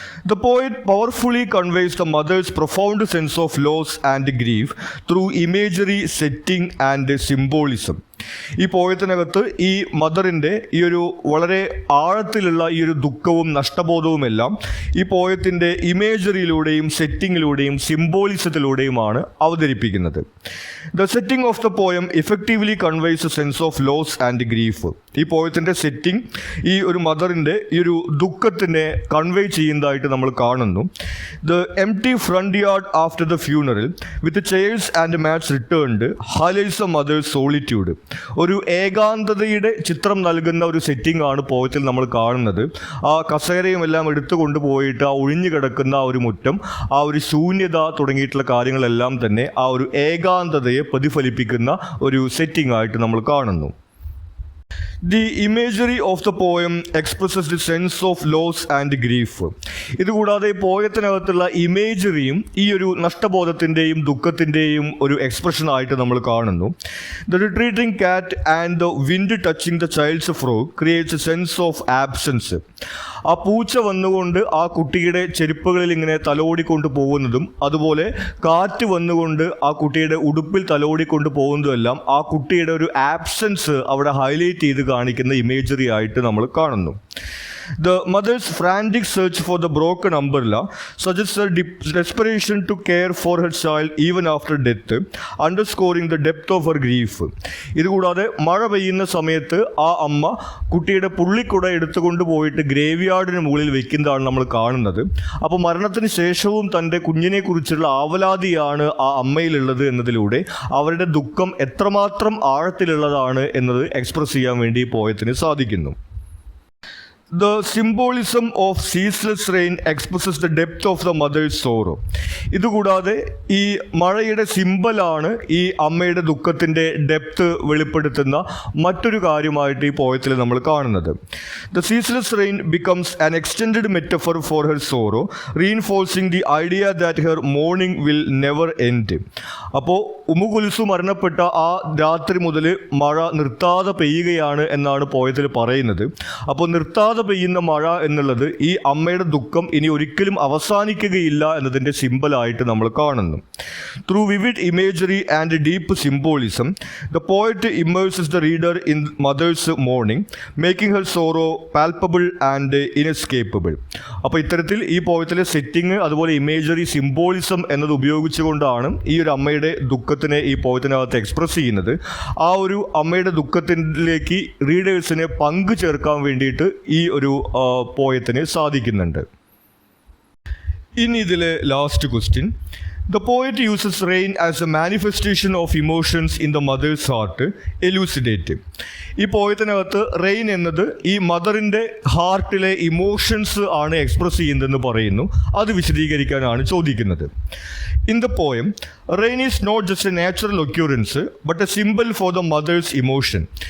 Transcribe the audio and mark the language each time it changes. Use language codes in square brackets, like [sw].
[en] The poet powerfully conveys the mother's profound sense of loss and grief through imagery, setting and symbolism. [ml] ഈ പോയത്തിനകത്ത് ഈ മദറിൻ്റെ ഈ ഒരു വളരെ ആഴത്തിലുള്ള ഈ ഒരു ദുഃഖവും നഷ്ടബോധവുമെല്ലാം ഈ പോയത്തിൻ്റെ ഇമേജറിയിലൂടെയും സെറ്റിങ്ങിലൂടെയും സിംബോളിസത്തിലൂടെയുമാണ് അവതരിപ്പിക്കുന്നത്. [en] The setting of the poem effectively conveys a sense of loss and grief. [ml] ഈ പോയത്തിൻ്റെ സെറ്റിംഗ് ഈ ഒരു മദറിൻ്റെ ഈ ഒരു ദുഃഖത്തിനെ കൺവേ ചെയ്യുന്നതായിട്ട് നമ്മൾ കാണുന്നു. [en] The empty front yard after the funeral with chairs and mats returned highlights a mother's solitude. [ml] ഒരു ഏകാന്തതയുടെ ചിത്രം നൽകുന്ന ഒരു സെറ്റിംഗ് ആണ് പോയത്തിൽ നമ്മൾ കാണുന്നത്. ആ കസേരയും എല്ലാം എടുത്തു കൊണ്ടുപോയിട്ട് ആ ഒഴിഞ്ഞു കിടക്കുന്ന ആ ഒരു മുറ്റം, ആ ഒരു ശൂന്യത തുടങ്ങിയിട്ടുള്ള കാര്യങ്ങളെല്ലാം തന്നെ ആ ഒരു ഏകാന്തതയെ പ്രതിഫലിപ്പിക്കുന്ന ഒരു സെറ്റിംഗ് ആയിട്ട് നമ്മൾ കാണുന്നു. [en] The imagery of the poem expresses the sense of loss and grief. [ml] ഇതുകൂടാതെ പോയത്തിനകത്തുള്ള ഇമേജറിയും ഈ ഒരു നഷ്ടബോധത്തിൻ്റെയും ദുഃഖത്തിൻ്റെയും ഒരു എക്സ്പ്രഷനായിട്ട് നമ്മൾ കാണുന്നു. [en] The retreating cat and the wind touching the child's frock creates a sense of absence. [ml] ആ പൂച്ച വന്നുകൊണ്ട് ആ കുട്ടിയുടെ ചെരുപ്പുകളിൽ ഇങ്ങനെ തലോടിക്കൊണ്ട് പോകുന്നതും അതുപോലെ കാറ്റ് വന്നുകൊണ്ട് ആ കുട്ടിയുടെ ഉടുപ്പിൽ തലോടിക്കൊണ്ട് പോകുന്നതുമെല്ലാം ആ കുട്ടിയുടെ ഒരു ആബ്സെൻസ് അവിടെ ഹൈലൈറ്റ് ചെയ്ത് കാണിക്കുന്ന ഇമേജറി ആയിട്ട് നമ്മൾ കാണുന്നു. [en] The mother's frantic search for the broken umbrella suggests her desperation to care for her child even after death, underscoring the depth of her grief. [ml] ഇതുകൂടാതെ മഴ പെയ്യുന്ന സമയത്ത് ആ അമ്മ കുട്ടിയുടെ പുള്ളിക്കുട എടുത്തുകൊണ്ട് പോയിട്ട് ഗ്രേവ് യാർഡിന് മുകളിൽ വെക്കുന്നതാണ് നമ്മൾ കാണുന്നത്. അപ്പോൾ മരണത്തിന് ശേഷവും തൻ്റെ കുഞ്ഞിനെ കുറിച്ചുള്ള ആവലാതിയാണ് ആ അമ്മയിലുള്ളത് എന്നതിലൂടെ അവരുടെ ദുഃഖം എത്രമാത്രം ആഴത്തിലുള്ളതാണ് എന്നത് എക്സ്പ്രസ് ചെയ്യാൻ വേണ്ടി പോയത്തിന് സാധിക്കുന്നു. [en] The symbolism of ceaseless rain expresses the depth of the mother's sorrow. [ml] ഇതുകൂടാതെ ഈ മഴയുടെ സിമ്പലാണ് ഈ അമ്മയുടെ ദുഃഖത്തിൻ്റെ ഡെപ്ത് വെളിപ്പെടുത്തുന്ന മറ്റൊരു കാര്യമായിട്ട് ഈ പോയത്തിൽ നമ്മൾ കാണുന്നത്. [en] The ceaseless rain becomes an extended metaphor for her sorrow, reinforcing the idea that her mourning will never end. [ml] അപ്പോൾ ഉമ്മു കുൽസു മരണപ്പെട്ട ആ രാത്രി മുതൽ മഴ നിർത്താതെ പെയ്യുകയാണ് എന്നാണ് പോയത്തിൽ പറയുന്നത്. അപ്പോൾ നിർത്താതെ പെയ്യുന്ന മഴ എന്നുള്ളത് ഈ അമ്മയുടെ ദുഃഖം ഇനി ഒരിക്കലും അവസാനിക്കുകയില്ല എന്നതിൻ്റെ സിമ്പലായിട്ട് നമ്മൾ കാണുന്നു. [en] Through vivid imagery and deep symbolism the poet immerses the reader in mother's mourning, making her sorrow palpable and inescapable. [ml] അപ്പോൾ ഇത്തരത്തിൽ ഈ പോയത്തിലെ സെറ്റിങ് അതുപോലെ ഇമേജറി സിംബോളിസം എന്നത് ഉപയോഗിച്ചുകൊണ്ടാണ് ഈ ഒരു അമ്മയുടെ ദുഃഖത്തിനെ ഈ പോയത്തിനകത്ത് എക്സ്പ്രസ് ചെയ്യുന്നത്. ആ ഒരു അമ്മയുടെ ദുഃഖത്തിലേക്ക് റീഡേഴ്സിനെ പങ്കു ചേർക്കാൻ വേണ്ടിയിട്ട് ഈ ഒരു പോയത്തിന് സാധിക്കുന്നുണ്ട്. ഇനി ഇതിലെ last question. [en] The poet uses rain as a manifestation of emotions in the mother's heart. Elucidate. [ml] ഈ പോയത്തിനകത്ത് റെയിൻ എന്നത് ഈ മദറിൻ്റെ ഹാർട്ടിലെ ഇമോഷൻസ് ആണ് എക്സ്പ്രസ് ചെയ്യുന്നതെന്ന് പറയുന്നു. അത് വിശദീകരിക്കാനാണ് ചോദിക്കുന്നത്. [en] In the poem, rain is not just a natural occurrence but a symbol for the mother's emotion.